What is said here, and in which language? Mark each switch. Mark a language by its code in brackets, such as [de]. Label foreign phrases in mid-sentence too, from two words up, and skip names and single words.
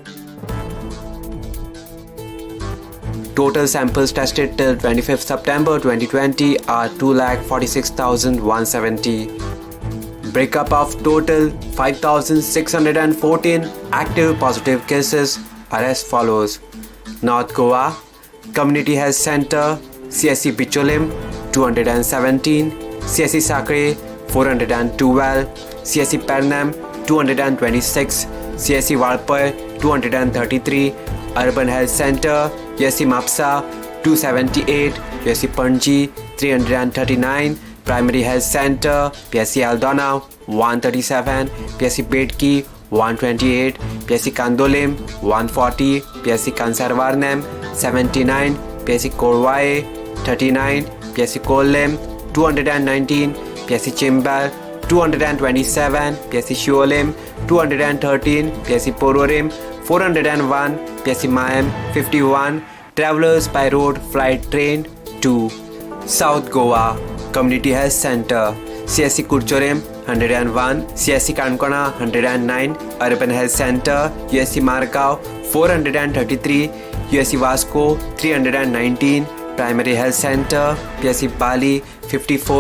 [en] Total samples tested till 25th September 2020 are 2,46,170. Breakup of total 5,614 active positive cases are as follows. North Goa, Community Health Center, CSC Bicholim 217, CSC Sakre 412, CSC Pernam 226, CSC Valpai 233, Urban Health Center, CSC Mapsa 278, CSC Panji 339, Primary Health Center, PSC Aldona 137, PSC Bedki 128, PSC Kandolim 140, PSC Kansarvarnam 79, PSC Korwae 39, PSC Kolem 219, PSC Chimbal 227, PSC Shuolim 213, PSC Pororim 401, PSC Mayam 51, Travelers by Road Flight Train 2. South Goa, Community Health Center, CSC Kurchorim 101, CSC Kankona 109, Urban Health Center, USC Margao 433, USC Vasco 319, Primary Health Center, PSC Bali 54,